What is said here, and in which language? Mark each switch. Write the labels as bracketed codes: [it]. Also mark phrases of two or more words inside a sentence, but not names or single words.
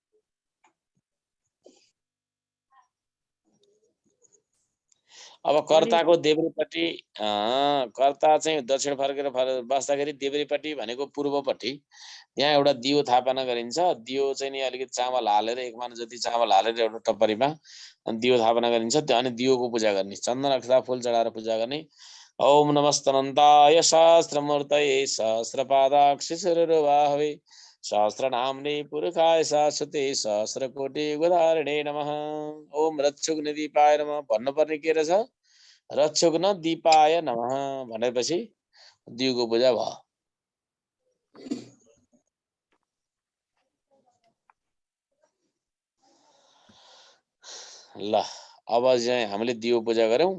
[ne] अब कर्ताको देब्रेपट्टि, कर्ता चाहिँ दक्षिण फर्केर बस्दाखेरि देब्रेपट्टि भनेको पूर्वपट्टि, त्यहाँ एउटा दियो थापना गरिन्छ। दियो चाहिँ नि अलिकति चामल हालेर, 1 मान जति चामल हालेर एउटा टप्परीमा दियो थापना गरिन्छ। अनि दियोको पूजा गर्ने, चन्दन अक्षता फुल चढाएर पूजा गर्ने। [sa] ओम नमस्तनन्ताय सहस्रमूर्तये सहस्रपादाक्षिशिरोरुबाहवे सहस्रनाम्ने पुरुषाय शाश्वते सहस्रकोटि गुधारिणे नमः। ओम रक्षुघ्न दीपाय नमः [ne] भन्नुपर्ने के रहेछ? [sa] रक्षुघ्न दीपाय नमः [ne] भनेपछि दियोको पूजा भयो। ल अब चाहिँ हामीले दियो पूजा गरौँ।